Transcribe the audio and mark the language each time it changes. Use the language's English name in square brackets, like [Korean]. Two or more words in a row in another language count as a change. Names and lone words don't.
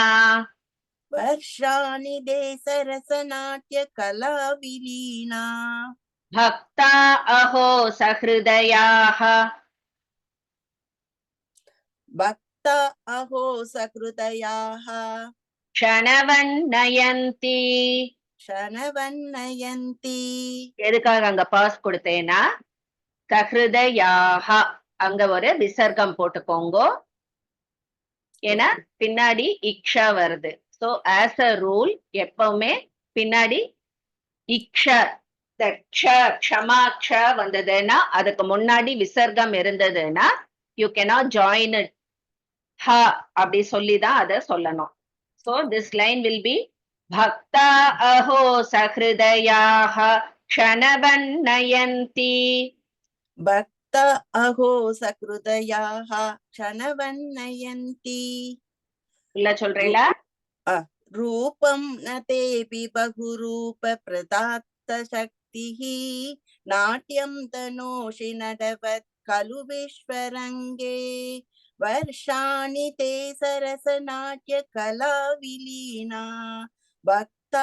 [Sanskrit] वर्षाणि दे सरसनाट्य कला विलीना भक्ता अहो सहृदयाः भक्ता अहो सकृदयाः क्षणवन्नयन्ति क्षणवन्नयन्ति [Tamil] எதுக்காக அங்க பாஸ் கொடுத்தேன்னா சஹிருதயாக அங்க ஒரு விசர்க்கம் போட்டுக்கோங்க ஏன்னா பின்னாடி இக்ஷா வருது [English] so as a rule [Tamil] எப்பவுமே பின்னாடி இக்ஷ க்ஷமா க்ஷ வந்ததுன்னா அதுக்கு முன்னாடி விசர்க்கம் இருந்ததுன்னா [English] you cannot join it [Tamil] ஹ அப்படி சொல்லிதான் அதை சொல்லணும் [English] so this line will be [Sanskrit] भक्ता अहो सहृदयाः क्षणवन्नयन्ति भक्ता अहो सकृदयाः क्षणवन्नयन्ति [Tamil] இல்ல சொல்றீங்களா [Sanskrit] रूपं न तेऽपि बहुरूप प्रदात्त शक्तिः नाट्यं तनोषि नटवत् खलु विश्वरङ्गे वर्षाणि ते सरसनाट्य कला विलीना भक्ता